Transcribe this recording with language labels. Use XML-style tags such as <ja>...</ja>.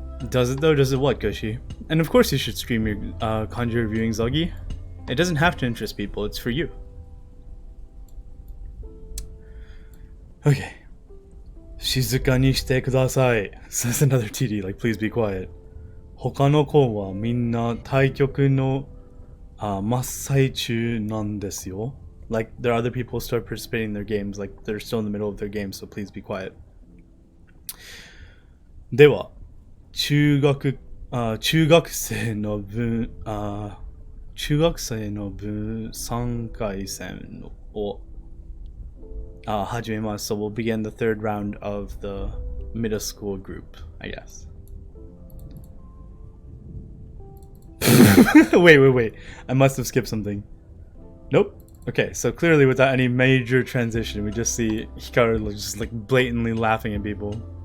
<en>Does it though? Does it what, Goshi? And of course you should stream your kanji reviewing, Zoggy. It doesn't have to interest people, it's for you. Okay.</en> <ja>静かにしてください</ja> <en>says another TD, like please be quiet.</en> <ja>他の子はみんな対局の真っ最中なんですよ.</ja> <en>Like there are other people who start participating in their games, like they're still in the middle of their games, so please be quiet.</en> <ja>では中学生の部3回戦を始めます.</ja> <en>So we'll begin the third round of the middle school group, I guess. Wait. I must have skipped something. Nope. Okay, so clearly without any major transition, we just see Hikaru just like blatantly laughing at people.</en>